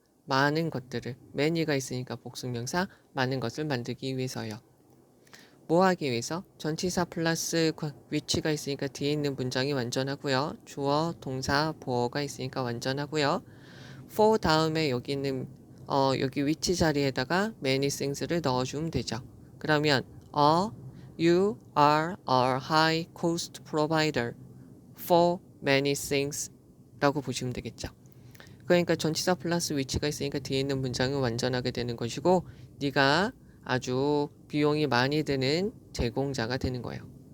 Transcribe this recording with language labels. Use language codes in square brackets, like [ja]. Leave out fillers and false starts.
[ko] 많은 것들을 many가 있으니까 복수명사 많은 것을 만들기 위해서요. 뭐 하기 위해서? 전치사 플러스 위치가 있으니까 뒤에 있는 문장이 완전하고요. 주어, 동사, 보어가 있으니까 완전하고요. for 다음에 여기 있는 여기 위치 자리에다가 [en] many things [ko] 를 넣어주면 되죠. 그러면 [en] you are a high cost provider for many things [ko] 라고 보시면 되겠죠. 그러니까 전치사 플러스 위치가 있으니까 뒤에 있는 문장은 완전하게 되는 것이고 네가 아주 비용이 많이 드는 제공자가 되는 거예요.